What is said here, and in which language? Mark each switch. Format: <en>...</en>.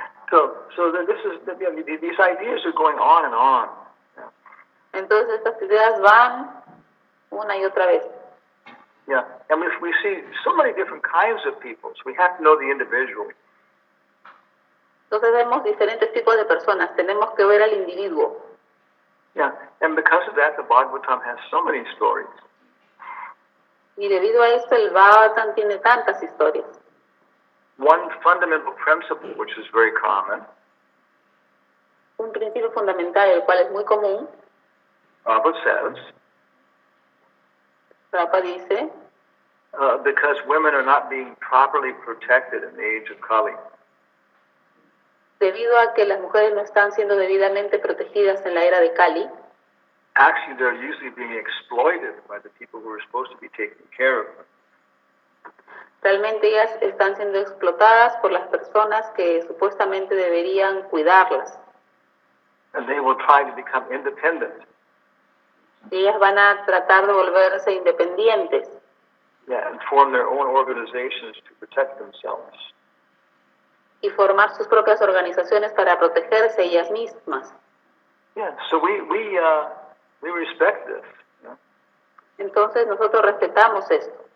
<en>So these ideas are going on and on. Yeah.</en> <es>Entonces estas ideas van una y otra vez.</es> <en>Yeah, and we see so many different kinds of people, so we have to know the individual.</en> <es>Entonces vemos diferentes tipos de personas, tenemos que ver al individuo.</es> <en>Yeah, and because of that, the Bhagavatam has so many stories.</en> <es>Y debido a esto, el Bhagavatam tiene tantas historias.</es> <en>One fundamental principle, which is very common.</en> <es>Un principio fundamental, el cual es muy común.</es> <en>Prabhupada says.</en> <es>Prabhupada dice.</es> <en>Because women are not being properly protected in the age of Kali.</en> <es>Debido a que las mujeres no están siendo debidamente protegidas en la era de Kali.</es> <en>Actually, they're usually being exploited by the people who are supposed to be taking care of them.</en> <es>Realmente ellas están siendo explotadas por las personas que supuestamente deberían cuidarlas.</es> <en>And they will try to become independent.</en> <es>Y ellas van a tratar de volverse independientes.</es> <en>Yeah, and form their own organizations to protect themselves.</en> <es>Y formar sus propias organizaciones para protegerse ellas mismas.</es> <en>Yeah, so we respect this. You know?</en> <es>Entonces nosotros respetamos esto.</es>